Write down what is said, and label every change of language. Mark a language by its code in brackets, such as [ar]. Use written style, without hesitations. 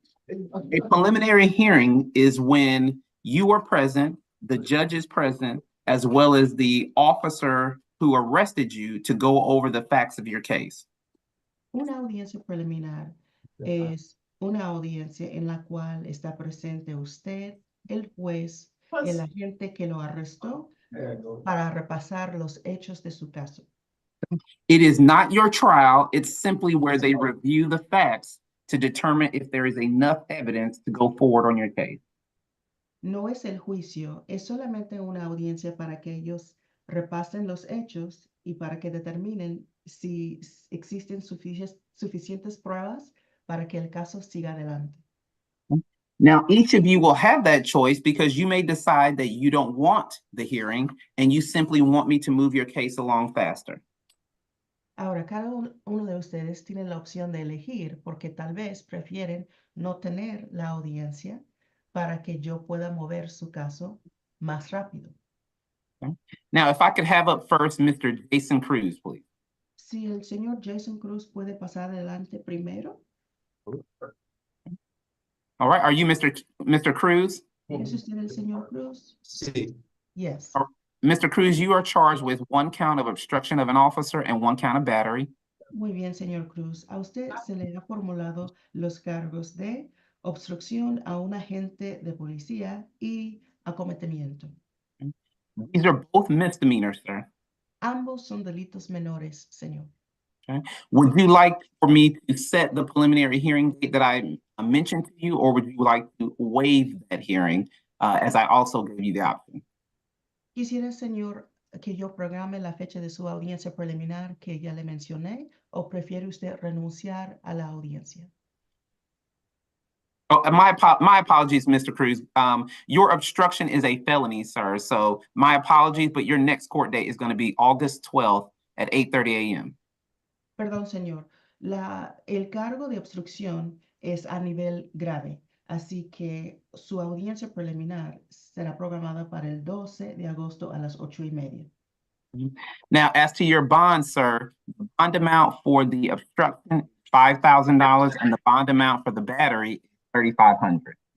[en] A preliminary hearing is when you are present, the judge is present, as well as the officer who arrested you to go over the facts of your case. [es] Una audiencia preliminar es una audiencia en la cual está presente usted, el juez, el agente que lo arrestó para repasar los hechos de su caso. [en] It is not your trial, it's simply where they review the facts to determine if there is enough evidence to go forward on your case. [es] No es el juicio, es solamente una audiencia para que ellos repasen los hechos y para que determinen si existen suficientes pruebas para que el caso siga adelante. [en] Now, each of you will have that choice because you may decide that you don't want the hearing and you simply want me to move your case along faster. [es] Ahora, cada uno de ustedes tiene la opción de elegir porque tal vez prefieren no tener la audiencia para que yo pueda mover su caso más rápido. [en] Now, if I could have up first Mr. Jason Cruz, please. [es] Si el señor Jason Cruz puede pasar adelante primero. [en] All right, are you Mr. Cruz? [es] ¿Es usted el señor Cruz? Sí. [en] Yes. Mr. Cruz, you are charged with 1 count of obstruction of an officer and 1 count of battery. [es] Muy bien, señor Cruz. A usted se le ha formulado los cargos de obstrucción a un agente de policía y acometimiento. [en] These are both misdemeanors, sir. [es] Ambos son delitos menores, señor. [en] Would you like for me to set the preliminary hearing date that I mentioned to you, or would you like to waive that hearing as I also gave you the option? [es] Quisiera, señor, que yo programe la fecha de su audiencia preliminar que ya le mencioné, o prefiere usted renunciar a la audiencia. [en] Oh, my apologies, Mr. Cruz. Your obstruction is a felony, sir. So my apologies, but your next court date is going to be August 12th at 8:30 a.m. [es] Perdón, señor. El cargo de obstrucción es a nivel grave, así que su audiencia preliminar será programada para el 12 de agosto a las 8:30. [en] Now, as to your bond, sir, the bond amount for the obstruction, $5,000, and the bond amount for the battery, $3,500.